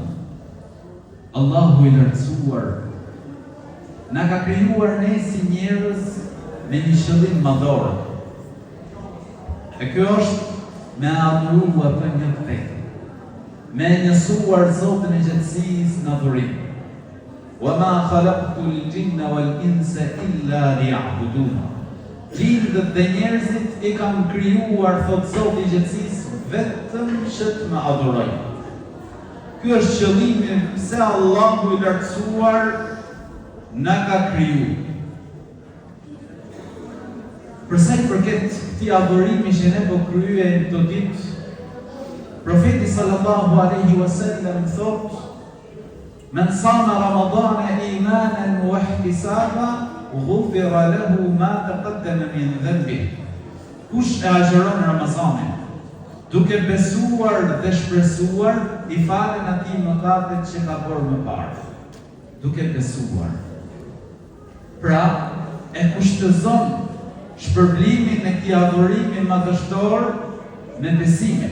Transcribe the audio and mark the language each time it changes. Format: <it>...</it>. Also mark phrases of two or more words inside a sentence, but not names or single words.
<sq>Allahu i lartësuar na ka krijuar ne si njerëz me një qëllim madhor. E kjo është me adhuruar për një vetë, me njësuar Zotin e gjithësisë në adhurim.</sq> <ar>وما خلقت الجن والإنس إلا ليعبدون.</ar> <sq>Gjindët dhe njerëzit i kam krijuar, thot Zoti i gjithësisë, vetëm që të më adhurojnë. Ky është qëllimi pse Allahu i lartësuar na ka krijuar. Përsa i përket këtij adhurimi që ne po kryejmë këtë ditë, profeti</sq> <ar>صلى الله عليه وسلم</ar> <sq>thotë:</sq> <ar>"من صام رمضان إيمانا واحتسابا غفر له ما تقدم من ذنبه."</ar> <sq>Kush e agjeron Ramazanin duke besuar dhe shpresuar, i falen atij mëkatet që ka bërë më parë. Duke besuar. Pra, e kushtëzon shpërblimin e këtij adhurimi madhështor me besimin.</sq>